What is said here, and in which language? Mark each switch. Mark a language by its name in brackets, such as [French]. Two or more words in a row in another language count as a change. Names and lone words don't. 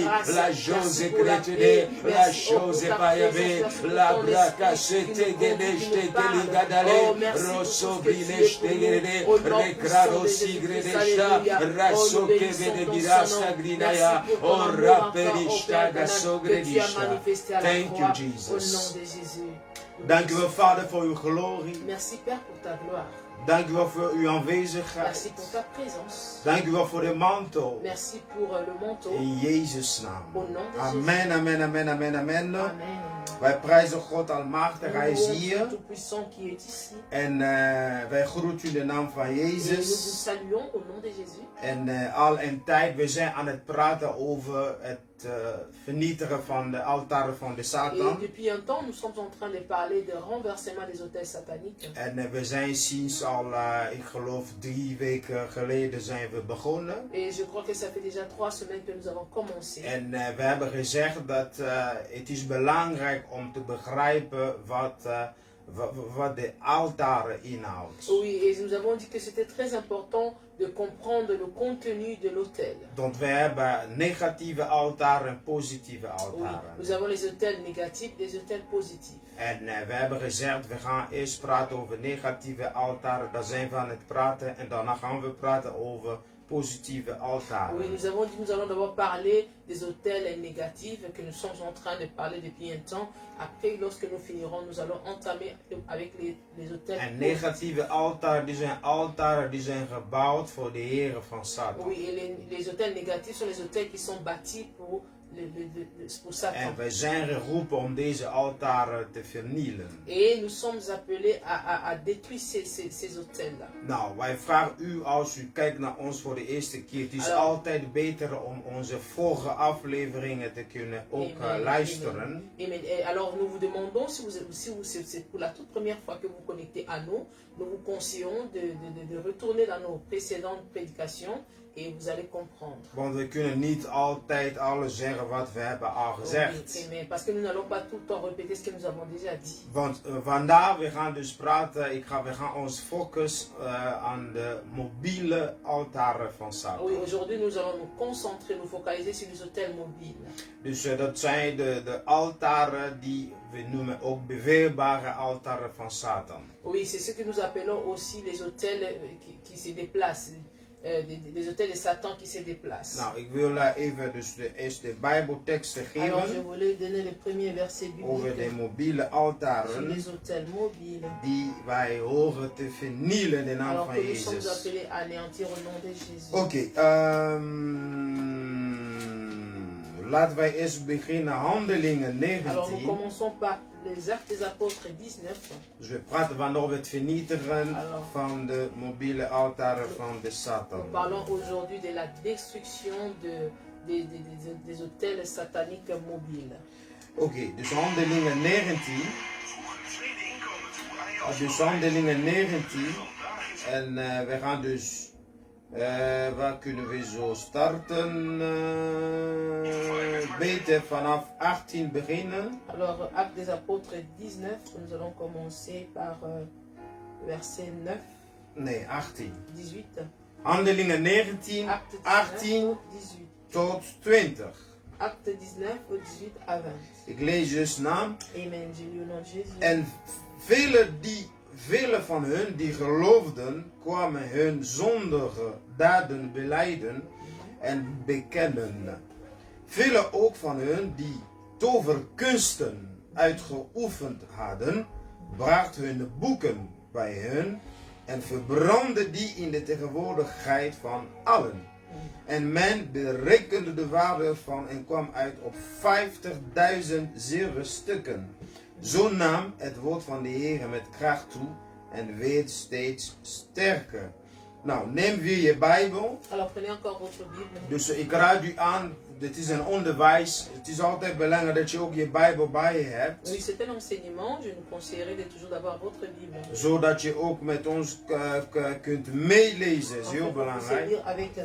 [English] La jose cretene. La jose payabe. La braca sete geneste teligadale. Rosso brineste gerede. Recrado sigredesta. Rasso che benedirasta grinaya. O rapperista gasogredisha. Thank you, Jesus. [Dutch] Dank u wel, Vader, voor uw glorie. [French] Merci, Père, pour ta gloire. [Dutch] Dank u wel voor uw aanwezigheid. [French] Merci pour ta présence. [Dutch] Dank u wel voor de mantel. [French] Merci pour le manteau. [Dutch] In Jezus' naam. [French] Au nom de Amen, amen, amen, amen, amen. Amen. [Dutch] Wij prijzen God almachtig, Hij is hier. [French] Tout-puissant qui est ici. [Dutch] En wij groeten u in de naam van [French] Et nous vous [Dutch] Jezus. [French] saluons au nom de Jésus. [Dutch] En al een tijd, we zijn aan het praten over het vernietigen van de altaren van de [French] Et [Dutch] Satan. [French] depuis un temps, nous sommes en train de parler de renversement des autels sataniques. [Dutch] En we zijn sinds al, ik geloof 3 weken geleden zijn we begonnen. [French] Et je crois que ça fait déjà 3 semaines que nous avons commencé. [Dutch] En we hebben gezegd dat het is belangrijk om te begrijpen wat de altaren inhoudt. [French] Oui, et nous avons dit que c'était très important de comprendre le contenu de l'autel. [Dutch] Want we hebben negatieve altaren en positieve [French] Oui, [Dutch] altaren. [French] nous avons les autels négatifs et les autels positifs. [Dutch] En we hebben gezegd, we gaan eerst praten over negatieve altaren. Daar zijn we aan het praten. En daarna gaan we praten over positieve altaren. [French] Oui, nous avons dit que nous allons d'abord parler des autels négatifs que nous sommes en train de parler depuis un temps. Après, lorsque nous finirons, nous allons entamer avec les autels [Dutch] En [French] positifs. [Dutch] negatieve altaren die zijn gebouwd voor de heren van Satan. [French] Oui, et les autels négatifs sont les autels qui sont bâtis pour Satan. [Dutch] En wij zijn geroepen om deze altaren te vernielen. [French] Et nous sommes appelés à détruire ces autels-là. [Dutch] Nou, wij vragen u, als u kijkt naar ons voor de eerste keer, het is altijd beter om onze vorige afleveringen te kunnen ook luisteren. [French] Amen. Et alors nous vous demandons, si c'est pour la toute première fois que vous connectez à nous vous conseillons de retourner dans nos précédentes prédications. Et vous allez comprendre. [Dutch] Want we kunnen niet altijd alles zeggen wat we hebben al gezegd. [French] Oui, parce que nous n'allons pas tout le temps répéter ce que nous avons déjà dit. [Dutch] Want vandaag, we gaan dus praten, we gaan ons focussen aan de mobiele altaren van Satan. [French] Oui, aujourd'hui nous allons nous concentrer, nous focaliser sur les autels mobiles. [Dutch] Dus dat zijn de altaren die we noemen ook beweerbare altaren van Satan. [French] Oui, c'est ce que nous appelons aussi les autels qui se déplacent. Des autels de Satan qui se déplacent. [Dutch] Nou, ik wil even dus eerst de Bijbelteksten geven. [French] Alors, je voulais donner le premier verset biblique [Dutch] over de mobiele altaren [French] sur les autels mobiles. [Dutch] Die wij horen te vernielen in de naam van Jezus. [French] Nous sommes appelés à anéantir au nom de Jésus. [Dutch] Oké, laten wij eerst beginnen Handelingen 19. [French] Alors, nous commençons par les Actes des Apôtres 19. [Dutch] Dus we praten van over het vernietigen van de mobiele altaren van de Satan. [French] Nous parlons aujourd'hui de la destruction des autels sataniques mobiles. [Dutch] Oké, dus Handelingen 19. Dus Handelingen 19. En we gaan dus... waar kunnen we zo starten? Beter vanaf 18 beginnen. [French] Alors, Actes des Apôtres 19, nous allons commencer par verset 9. [Dutch] Nee, 18. 18. Handelingen 19, 18 tot 20. [French] Acte 19, 18 à 20. [Dutch] Ik lees dus naam. [French] Amen, je lis au nom de Jésus. [Dutch] En vele van hun die geloofden, kwamen hun zondige daden belijden en bekennen. Velen ook van hun die toverkunsten uitgeoefend hadden, brachten hun boeken bij hun en verbrandden die in de tegenwoordigheid van allen. En men berekende de waarde ervan en kwam uit op 50.000 zilverstukken. Zo nam het woord van de Heer met kracht toe en werd steeds sterker. Nou, neem weer je Bijbel. [French] Alors prenez encore votre Bible. [Dutch] Dus ik raad u aan, dit is een onderwijs. Het is altijd belangrijk dat je ook je Bijbel bij je hebt. [French] Oui, c'est un enseignement. Je vous conseillerais de toujours d'avoir votre Bible. [Dutch] Zodat je ook met ons kunt meelezen. Dat is heel [French] Vous [Dutch] belangrijk. [French] lire avec nous.